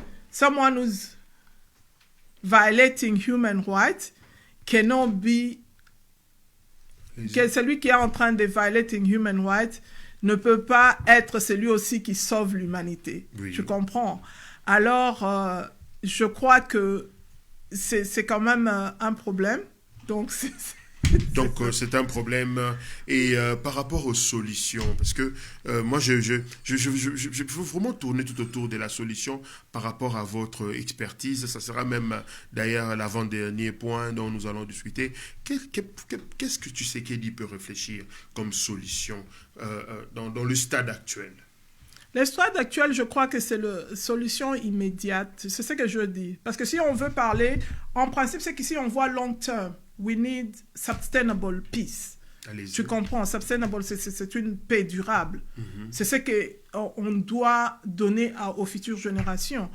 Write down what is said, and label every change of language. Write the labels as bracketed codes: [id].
[en] Someone who's violating human rights cannot be... [fr] Celui qui est en train de [en] violating human rights [fr] ne peut pas être celui aussi qui sauve l'humanité. Oui. Je comprends. Alors, je crois que c'est quand même un problème. Donc, c'est un problème. Et par rapport aux solutions, parce que moi, je veux vraiment tourner tout autour de la solution par rapport à votre expertise. Ça sera même d'ailleurs l'avant-dernier point dont nous allons discuter. Qu'est-ce que tu sais qu'Eddie peut réfléchir comme solution dans le stade actuel? Le stade actuel, je crois que c'est la solution immédiate. C'est ce que je dis. Parce que si on veut parler, en principe, c'est qu'ici, on voit long terme. [en] We need sustainable peace. [fr] Allez-y. Tu comprends? Sustainable, c'est une paix durable. C'est ce qu'on doit donner aux futures générations.